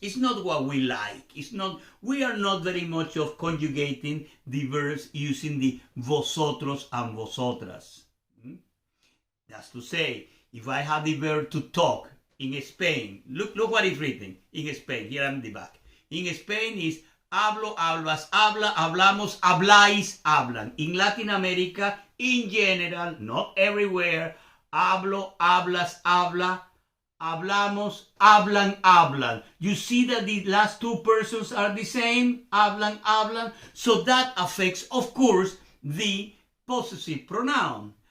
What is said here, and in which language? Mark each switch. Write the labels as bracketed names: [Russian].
[English] It's not what we like. We are not very much of conjugating the verbs using the vosotros and vosotras. That's to say, if I have the verb to talk in Spain, look what is written in Spain. Here I'm the back. In Spain is [Spanish] hablo, hablas, habla, hablamos, habláis, hablan. [English] In Latin America, in general, not everywhere, [Spanish] hablo, hablas, habla, hablamos, hablan, hablan. [English] You see that the last two persons are the same, [Spanish] hablan, hablan. [English] So that affects, of course, the possessive pronoun.